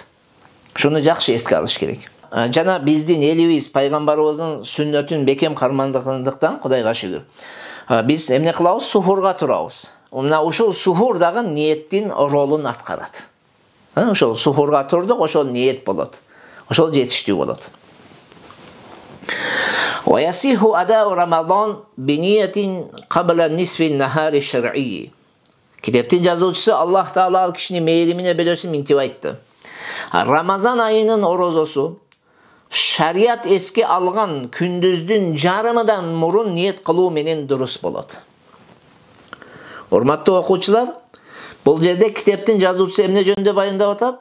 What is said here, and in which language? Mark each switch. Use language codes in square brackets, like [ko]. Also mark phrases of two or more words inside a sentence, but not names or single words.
[ky] Шуну жакшы эске алыш керек. Жана биздин элибиз пайгамбарыбыздын сүннөтүн бекем кармандыгындыктан Кудайга шүгүр. Биз эмне кылабыз? Суфурга турабыз. мына ушул сухур дагы ниеттин ролун аткарат. Ошол сухурга турдук, ошол ниет болот. Ошол жетиштүү болот. [ar] ويصح أداء رمضان بنية قبل نصف النهار الشرعي. [ky] Kitaptın жазуучусу Аллах Таала ал кишини мейримине бөлөсүн минтип айтты. Рамазан айынын орозосу шарият эске алган күндүздүн жарымыдан мурун ниет кылуу менен дурус болот. Урматтуу окуучулар, бул жерде китаптын жазуучусу эмне жөнүндө баяндап атат?